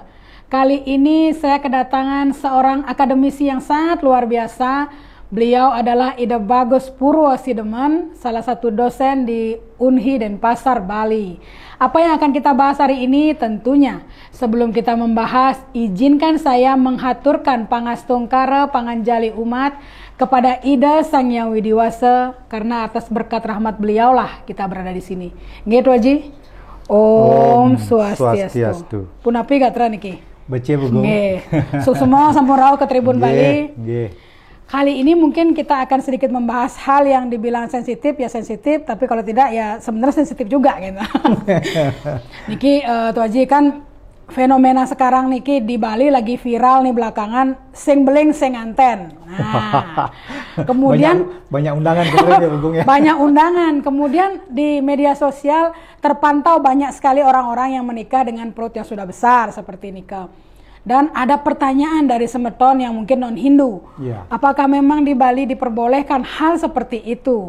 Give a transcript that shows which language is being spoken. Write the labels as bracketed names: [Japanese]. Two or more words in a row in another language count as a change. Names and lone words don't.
[Indonesian] Kali ini saya kedatangan seorang akademisi yang sangat luar biasa. Beliau adalah Ida Bagus Purwosideman, salah satu dosen di Unhi Denpasar, Bali. Apa yang akan kita bahas hari ini? Tentunya sebelum kita membahas, izinkan saya menghaturkan pangastungkara panganjali umat kepada Ida Sang Hyang Widiwasa, karena atas berkat rahmat beliau lah kita berada di sini. Gitu Haji. [Balinese] Om Swastiastu. Punapi gatra niki. [Indonesian] Baca Bugong. Nggih. Semua [Balinese] sampun rauh [Indonesian] ke Tribun Bali. Kali ini mungkin kita akan sedikit membahas hal yang dibilang sensitif, ya sensitif, tapi kalau tidak ya sebenarnya sensitif juga gitu. Niki Tuh Haji, kan fenomena sekarang niki di Bali lagi viral nih belakangan, [Balinese] sing beling sing anten. [Indonesian] Nah, kemudian banyak undangan kemarin ya Bugong ya. Banyak undangan. Kemudian di media sosial terpantau banyak sekali orang-orang yang menikah dengan perut yang sudah besar seperti nikah. Dan ada pertanyaan dari semeton yang mungkin non-Hindu. Apakah memang di Bali diperbolehkan hal seperti itu?